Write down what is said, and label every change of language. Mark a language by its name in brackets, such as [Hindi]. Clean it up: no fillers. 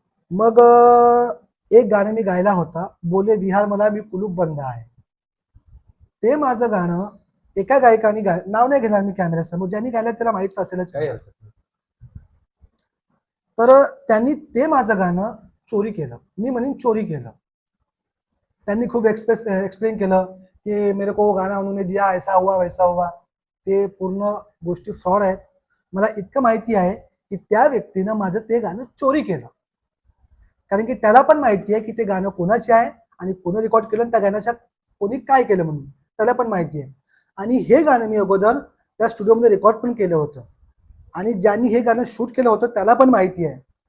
[Marathi] मग एक गाणं मी गायला होता, बोले विहार मला मी कुलूप बंद आहे. ते माझं गाणं एका गायकाने नाव नाही घेणार मी कॅमेऱ्यासमोर, ज्यांनी गायलं त्याला माहित असेलच. काय हरकत नाही. तर त्यांनी ते माझं गाणं चोरी केलं, मी म्हणेन चोरी केलं. [Hindi] त्यांनी खूप एक्सप्लेन केलं की मेरे को गाना उन्होंने दिया, ऐसा हुआ वैसा हुआ. [Marathi] ते पूर्ण गोष्टी फ्रॉड आहेत. मला इतकं माहिती आहे की त्या व्यक्तीनं माझं ते गाणं चोरी केलं, कारण की त्याला पण माहिती आहे की ते गाणं कोणाचे आहे आणि कोणी रेकॉर्ड केलं आणि त्या गाण्याच्या कोणी काय केलं म्हणून त्याला पण माहिती आहे. आणि हे गाणं मी अगोदर त्या स्टुडिओमध्ये रेकॉर्ड पण केलं होतं आणि ज्यांनी हे गाणं शूट केलं होतं त्याला पण माहिती आहे.